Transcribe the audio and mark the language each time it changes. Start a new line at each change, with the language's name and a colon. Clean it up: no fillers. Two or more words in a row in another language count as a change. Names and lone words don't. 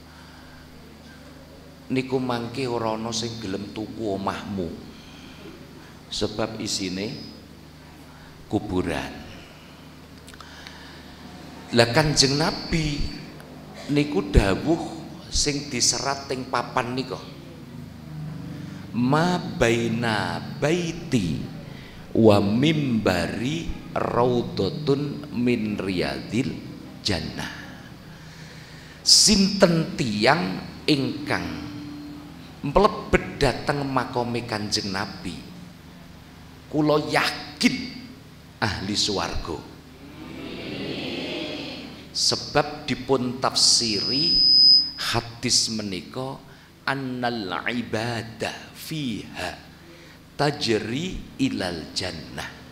Javanese: Niku mangke ora ana sing gelem tuku omahmu. Sebab isine kuburan. Lah Kanjeng Nabi niku dawuh sing diserat teng papan nika.
Arabic: ما بين بيتي ومنبري روضة من رياض الجنة.
Javanese: Sinten tiyang ingkang mlebet dhateng makome Kanjeng Nabi, kula yakin ahli swarga. Sebab dipun tafsiri hadis menika
Arabic: أن العبادة فيها تجري إلى الجنة.